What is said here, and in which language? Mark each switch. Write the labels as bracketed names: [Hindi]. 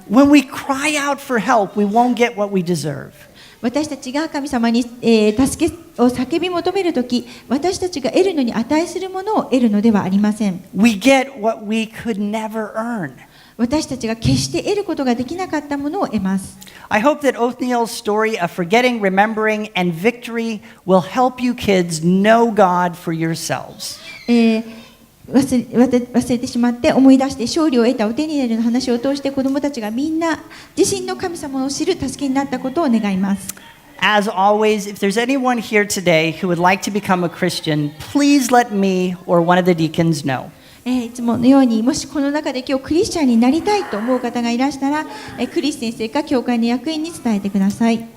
[English] When we cry out for help, we won't get what we deserve. [Japanese] 私たちが神様に、助けを叫び求めるとき、私たちが得るのに値するものを得るのではありません。 [English] We get what we could never earn. [Japanese] 私たちが決して得ることができなかったものを得ます。 [English] I hope that Othniel's story of forgetting, remembering, and victory will help you kids know God for yourselves. [Japanese] 忘れてしまって思い出して勝利を得たオテニエルの話を通して子どもたちがみんな自身の神様を知る助けになったことを願います。 [English] As always, if there's anyone here today who would like to become a Christian, please let me or one of the deacons know. [Japanese] いつものようにもしこの中で今日クリスチャンになりたいと思う方がいらしたら、クリス先生か教会の役員に伝えてください。